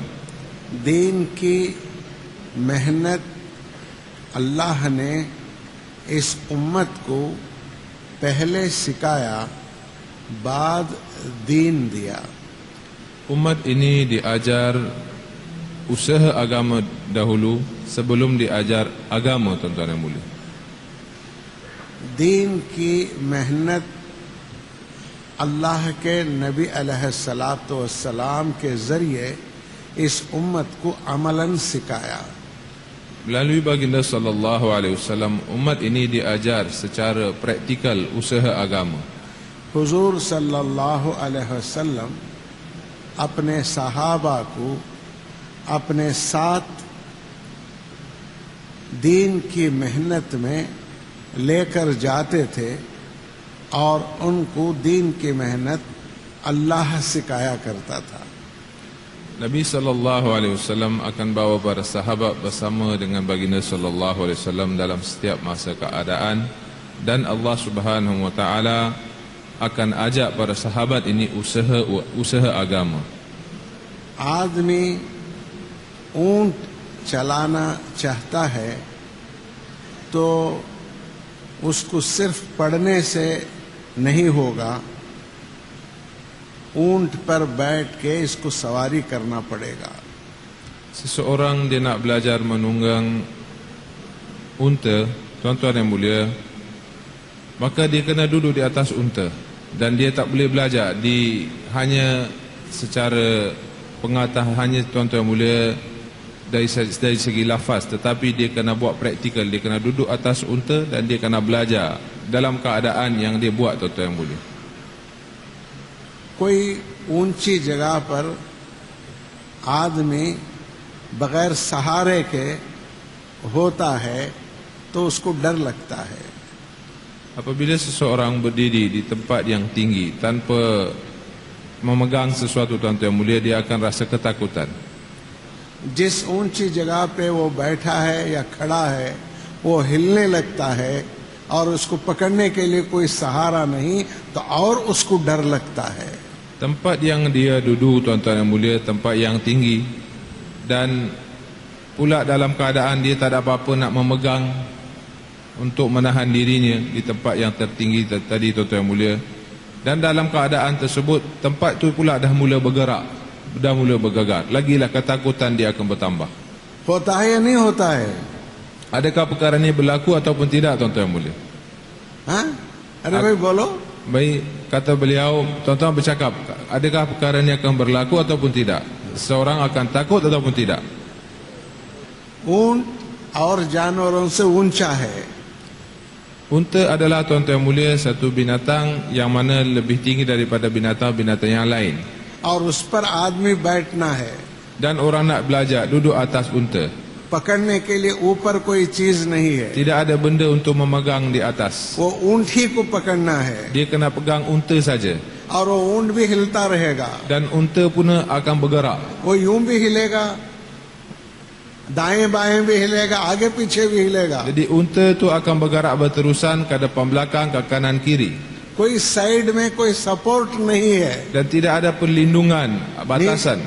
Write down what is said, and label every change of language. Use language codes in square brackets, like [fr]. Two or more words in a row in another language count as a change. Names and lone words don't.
[ur] دین کی محنت اللہ نے اس امت کو پہلے سکھایا، بعد دین دیا۔ [ms] Umat ini diajar usaha agama dahulu sebelum diajar agama, tuan-tuan yang mulia. [ur] دین کی محنت اللہ کے نبی [ar] علیہ الصلاۃ والسلام [ur] کے ذریعے اس امت کو عملاً سکھایا۔ [ms] Melalui baginda [ar] صلى الله عليه وسلم [ms] umat ini diajar secara praktikal usaha agama. [ur] حضور [ar] صلی اللہ علیہ وسلم [ur] اپنے صحابہ کو اپنے ساتھ دین کی محنت میں لے کر جاتے تھے اور ان کو دین کی محنت اللہ سکھایا کرتا تھا۔ [ms] Nabi [ar] صلى الله عليه وسلم [ms] akan bawa para sahabat bersama dengan baginda [ar] صلى الله عليه وسلم [ms] dalam setiap masa keadaan, dan [ar] الله سبحانه وتعالى [ms] akan ajak para sahabat ini usaha agama. [ur] آدمی اونٹ چلانا چاہتا ہے تو اس کو صرف پڑھنے سے نہیں ہوگا، اونٹ پر بیٹھ کے اس کو سواری کرنا پڑے گا. [ms] Seseorang dia nak belajar menunggang unta, tuan-tuan yang mulia, maka dia kena duduk di atas unta. Dan dia tak boleh belajar hanya secara pengetahuan, hanya tuan-tuan yang mulia dari segi lafaz, tetapi dia kena buat praktikal. Dia kena duduk atas unta dan dia kena belajar dalam keadaan yang dia buat, tuan-tuan yang mulia. [ur] کوئی اونچی جگہ پر آدمی بغیر سہارے کے ہوتا ہے تو اس کو ڈر لگتا ہے. [ms] Apabila seseorang berdiri di tempat yang tinggi tanpa memegang sesuatu, tuan-tuan yang mulia, dia akan rasa ketakutan. [ur] جس اونچی جگہ پہ وہ بیٹھا ہے یا کھڑا ہے وہ ہلنے لگتا ہے اور اس کو پکڑنے کے لیے کوئی سہارا نہیں، تو اور اس کو ڈر لگتا ہے. [ms] Tempat yang dia duduk, tuan-tuan yang mulia, tempat yang tinggi, dan pula dalam keadaan dia tak ada apa-apa nak memegang untuk menahan dirinya di tempat yang tertinggi tadi, tuan-tuan yang mulia. Dan dalam keadaan tersebut, tempat tu pula dah mula bergerak, dah mula bergegar, lagilah ketakutan dia akan bertambah. [ur] ہوتا ہے یا نہیں ہوتا ہے? [ms] Adakah perkara ini berlaku ataupun tidak, tuan-tuan yang mulia? [ur] ہاں؟ ارے بھائی بولو. [ms] Baik, kata beliau, tuan-tuan bercakap, adakah perkara ini akan berlaku ataupun tidak? Seorang akan takut ataupun tidak? [ur] اونٹ اور جانوروں سے اونچا ہے. [ms] Unta adalah, tuan-tuan yang mulia, satu binatang yang mana lebih tinggi daripada binatang-binatang yang lain. [ur] اور اس پر آدمی بیٹھنا ہے. [ms] Dan orang nak belajar duduk atas unta. [ur] پکڑنے کے لیے اوپر کوئی چیز نہیں ہے. [ms] Tidak ada benda untuk memegang di atas. [ur] وہ اونٹ ہی کو پکڑنا ہے [ms] Dia kena pegang unta saja. [ur] اور وہ اونٹ بھی ہلتا رہے گا. [ms] Dan unta pun akan bergerak. [ur] وہ یوں بھی ہلے گا، دائیں بائیں بھی ہلے گا، آگے پیچھے بھی ہلے گا. [ms] Jadi unta tu akan bergerak berterusan ke depan belakang, ke kanan kiri. [ur] کوئی سائڈ میں کوئی سپورٹ نہیں ہے [ms] Dan tidak ada perlindungan, batasan.